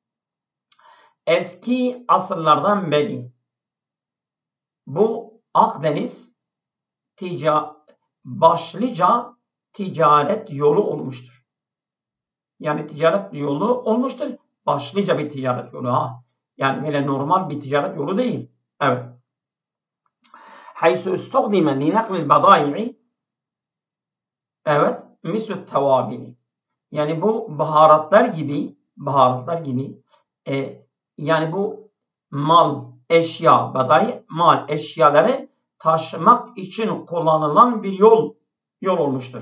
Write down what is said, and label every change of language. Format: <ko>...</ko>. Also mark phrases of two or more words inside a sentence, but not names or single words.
<tr>Eski asırlardan beri bu Akdeniz başlıca ticaret yolu olmuştur. Yani ticaret yolu olmuştur. Başlıca bir ticaret yolu. Yani böyle normal bir ticaret yolu değil. Evet.</tr> <ar>حيث استخدم لنقل البضائع evet مثل التوابل.</ar> <tr>Yani bu baharatlar gibi yani bu mal, eşya, badai, mal, eşyaları taşımak için kullanılan bir yol olmuştur.</tr>